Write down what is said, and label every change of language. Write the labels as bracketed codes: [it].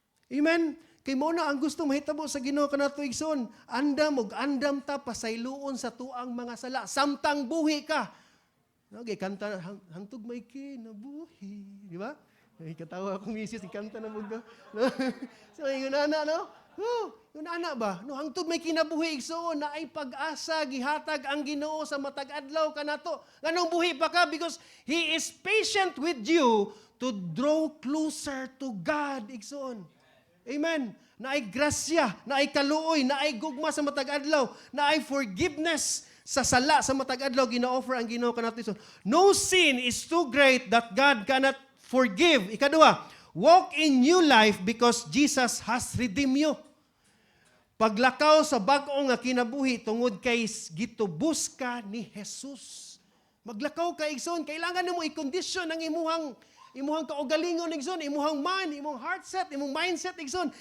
[ceb] Amen. Kay mo na ang gusto mahitabo sa Ginoo kanato igsoon, andam ug andam ta pasayloon sa tuang mga sala samtang buhi ka. Okay, kanta hantog may kinabuhi, di ba? Ay katawa ako misis ikanta na mug. So yun ana no? Yun ana ba? No hangtod may kinabuhi igsoon na ay pag-asa gihatag ang Ginoo sa matag adlaw kanato. Nganong buhi pa ka [en] because He is patient with you to draw closer to God igsoon. [ceb] Amen. Na ay grasya, na ay kaluoy, na ay gugma sa matag adlaw, na ay forgiveness sa sala sa matag adlaw gina-offer ang Ginoo kanato igsoon. [en] No sin is too great that God cannot forgive. Ikaduha, walk in new life because Jesus has redeemed you. [ceb] Paglakaw sa bag-o nga kinabuhi tungod kay gitubos ka ni Jesus. Maglakaw ka igsoon, kailangan nimo i-condition ang imuhang kaugalingon igsoon, imuhang mind, imong heart set, imong mindset igsoon.